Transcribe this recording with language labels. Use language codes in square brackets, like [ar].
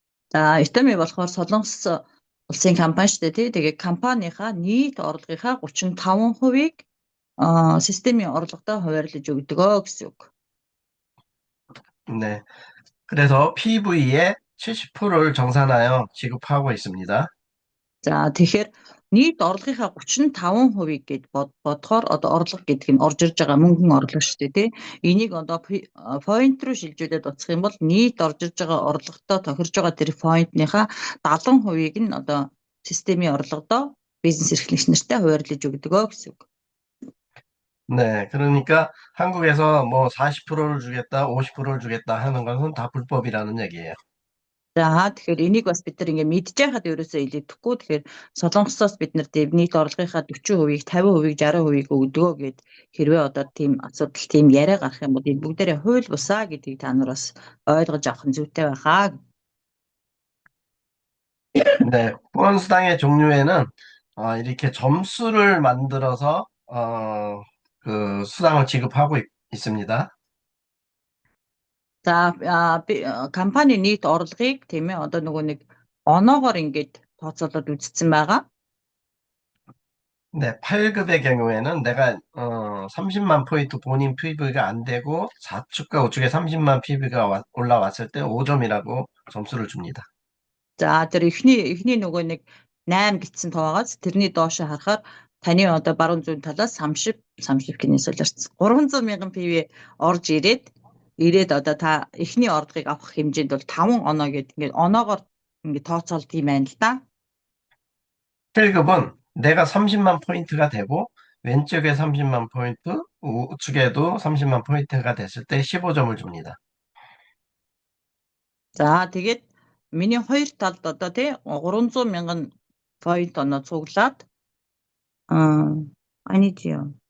[mn] За Итами болохоор Солонгос улсын компани шүү дээ тий. Тэгээ компанийнхаа нийт орлогынхаа 35%-ийг системийн орлоготой хуваарлаж өгдөг гэсэн үг. [ko] 네, 그래서 PV의 70%를 정산하여 지급하고 있습니다. [mn] За тэгэхээр нийт орлогынхаа 35%-ийг гээд бодохоор одоо орлого гэдэг нь орж ирж байгаа мөнгөн орлого шүү дээ тий. Энийг одоо point руу шилжүүлээд утсах юм бол нийт орж ирж байгаа орлоготой тохирж байгаа тэр point-ныхаа 70%-ийг нь одоо системийн орлогодоо бизнес эрхлэгч нартай хуваарлаж өгдөг гэсэн үг. [ko] 네, 그러니까 한국에서 뭐 40%를 주겠다, 50%를 주겠다 하는 것은 다 불법이라는 얘기예요. [mn] За тэгэхээр энийг бас бид нар ингээ мэдж байхад ерөөсөө илэрдэхгүй. Тэгэхээр Солонгосоос бид нар нийт орлогынхаа 40%-ийг, 50%-ийг, 60%-ийг өгдөгөө гэд хэрвээ одоо тийм асуудал, тийм яриа гарах юм бол энэ бүгдээрээ хууль бусаа гэдгийг та нар бас ойлгож авах нь зүйтэй байхаа. [ko] 네, 후원수당의 종류에는 이렇게 점수를 만들어서 그 수당을 지급하고 있습니다. [mn] За компани нийт орлогыг тийм ээ одоо нөгөө нэг оноогоор ингээд тооцоолоод үзсэн байгаа. [ko] 네, 8급의 경우에는 내가 30만 포인트 본인 PV가 안 되고 4축과 5축에 30만 PV가 올라왔을 때 5점이라고 점수를 줍니다. [mn] За тэр эхний нөгөө нэг 8 гэсэн тоогоос тэрний доошо харахаар таны одоо баруун зүүн талаас 30 гинээс солиорч 300 мянган PV орж ирээд одоо та эхний орлогыг авах хэмжээнд бол 5 оноо гэдэг ингээд оноогоор ингээд тооцоолд юм байна л да. [ko] 7급은 내가 30만 포인트가 되고 왼쪽에 30만 포인트, 우측에도 30만 포인트가 됐을 때 15점을 줍니다. [mn] За тэгээд миний хоёр талд одоо тий 300 мянган point оноо цуглаад [ko] 아니지요.